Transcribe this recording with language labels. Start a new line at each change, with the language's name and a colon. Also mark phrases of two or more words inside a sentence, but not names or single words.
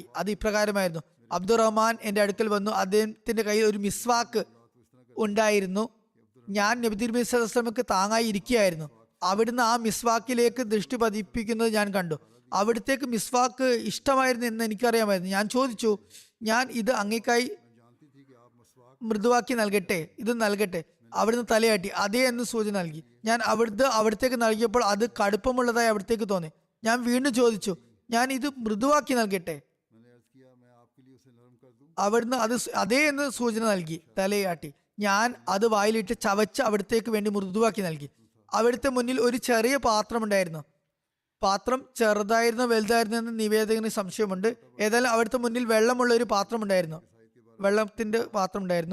Malayalam: അത് ഇപ്രകാരമായിരുന്നു, അബ്ദുറഹ്മാൻ എന്റെ അടുക്കൽ വന്നു, അദ്ദേഹത്തിന്റെ കയ്യിൽ ഒരു മിസ്വാക്ക് ഉണ്ടായിരുന്നു. ഞാൻ നബി തിരുമേനി
Arabic: صلى الله عليه وسلم
Malayalam: താങ്ങായി ഇരിക്കുകയായിരുന്നു. അവിടുന്ന് ആ മിസ്വാക്കിലേക്ക് ദൃഷ്ടി പതിപ്പിക്കുന്നത് ഞാൻ കണ്ടു. അവിടത്തേക്ക് മിസ്വാക്ക് ഇഷ്ടമായിരുന്നു എന്ന് എനിക്കറിയാമായിരുന്നു. ഞാൻ ചോദിച്ചു, ഞാൻ ഇത് അങ്ങേക്കായി
Hindi: जानती थी कि आप मसवाक
Malayalam: മൃദുവാക്കി നൽകട്ടെ, ഇത് നൽകട്ടെ. അവിടുന്ന് തലയാട്ടി അതേ എന്ന് സൂചന നൽകി. ഞാൻ അവിടത്തേക്ക് നൽകിയപ്പോൾ അത് കടുപ്പമുള്ളതായി അവിടത്തേക്ക് തോന്നി. ഞാൻ വീണ്ടും ചോദിച്ചു, ഞാൻ ഇത് മൃദുവാക്കി നൽകട്ടെ.
Hindi: मैंने अर्ज किया, मैं आपके लिए उसे नरम कर दूं।
Malayalam: അവിടുന്ന് അതേ എന്ന് സൂചന നൽകി, തലയാട്ടി. ഞാൻ അത് വായിലിട്ട് ചവച്ച് അവിടത്തേക്ക് വേണ്ടി മൃദുവാക്കി നൽകി. അവിടുത്തെ മുന്നിൽ ഒരു ചെറിയ പാത്രമുണ്ടായിരുന്നു. പാത്രം ചെറുതായിരുന്നോ വലുതായിരുന്നോ എന്ന് നിവേദകന് സംശയമുണ്ട്. ഏതായാലും അവിടുത്തെ മുന്നിൽ വെള്ളമുള്ള ഒരു പാത്രമുണ്ടായിരുന്നു, വെള്ളത്തിന്റെ പാത്രം ഉണ്ടായിരുന്നു.